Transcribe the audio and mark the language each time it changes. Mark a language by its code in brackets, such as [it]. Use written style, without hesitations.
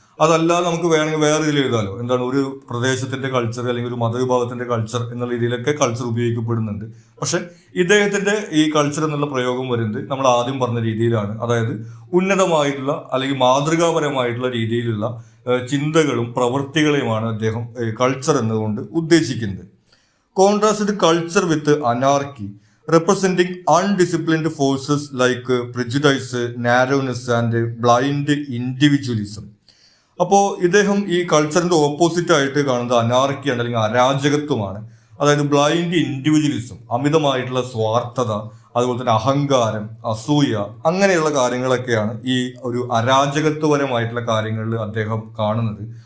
[ml] അതല്ല നമുക്ക് വേണമെങ്കിൽ വേറെ രീതിയിൽ എഴുതാലോ, എന്താണ് ഒരു പ്രദേശത്തിന്റെ കൾച്ചർ അല്ലെങ്കിൽ ഒരു മതവിഭാഗത്തിന്റെ കൾച്ചർ എന്ന രീതിയിലൊക്കെ കൾച്ചർ ഉപയോഗിക്കപ്പെടുന്നുണ്ട്. പക്ഷെ ഇദ്ദേഹത്തിന്റെ ഈ കൾച്ചർ എന്നുള്ള പ്രയോഗം വരുന്നത് നമ്മൾ ആദ്യം പറഞ്ഞ രീതിയിലാണ്. അതായത് ഉന്നതമായിട്ടുള്ള അല്ലെങ്കിൽ മാതൃകാപരമായിട്ടുള്ള രീതിയിലുള്ള ചിന്തകളും പ്രവൃത്തികളെയുമാണ് അദ്ദേഹം കൾച്ചർ എന്നതുകൊണ്ട് ഉദ്ദേശിക്കുന്നത്. [en] Contrast culture with anarchy, representing undisciplined forces like prejudice, narrowness and blind individualism. [ml] അപ്പോൾ ഇദ്ദേഹം ഈ കൾച്ചറിന്റെ ഓപ്പോസിറ്റ് ആയിട്ട് കാണുന്നത് അനാർക്കിയാണ് അല്ലെങ്കിൽ അരാജകത്വമാണ്. അതായത് ബ്ലൈൻഡ് ഇൻഡിവിജ്വലിസം, അമിതമായിട്ടുള്ള സ്വാർത്ഥത, അതുപോലെ തന്നെ അഹങ്കാരം, അസൂയ, അങ്ങനെയുള്ള കാര്യങ്ങളൊക്കെയാണ് ഈ ഒരു അരാജകത്വപരമായിട്ടുള്ള കാര്യങ്ങളിൽ അദ്ദേഹം കാണുന്നത്.